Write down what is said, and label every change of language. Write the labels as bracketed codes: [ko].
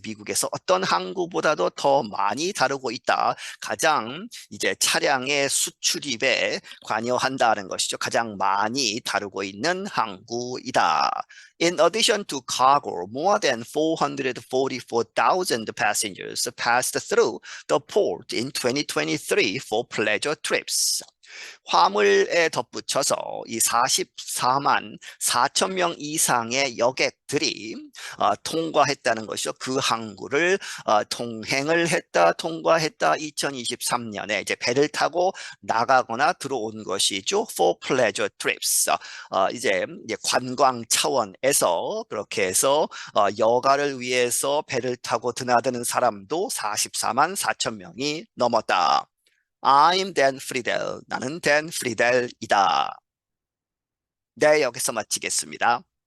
[ko] 미국에서 어떤 항구보다도 더 많이 다루고 있다. 가장 이제 차량의 수출입에 관여한다는 것이죠. 가장 많이 다루고 있는 항구이다. [en] In addition to cargo, more than 444,000 passengers passed through the port in 2023 for pleasure trips. [ko] 화물에 덧붙여서 이 44만 4천 명 이상의 여객들이 통과했다는 것이죠. 그 항구를 통행을 했다, 통과했다. 2023년에 이제 배를 타고 나가거나 들어온 것이죠. [en] For pleasure trips. [ko] 이제 관광 차원에서 그렇게 해서 여가를 위해서 배를 타고 드나드는 사람도 44만 4천 명이 넘었다. [en] I'm Dan Friedel. [ko] 나는 Dan Friedel이다. 네, 여기서 마치겠습니다.